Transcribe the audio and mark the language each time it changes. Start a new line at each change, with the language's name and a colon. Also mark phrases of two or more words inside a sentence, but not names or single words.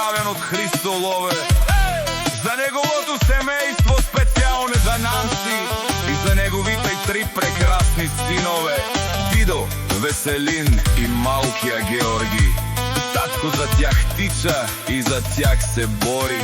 Bulgarian: од Христо Лове. За неговото семејство специјално за Нанси и за неговите 3 прекрасни синове Дидо, Веселин и малкија Георги. Татко за тях тича и за тях се бори.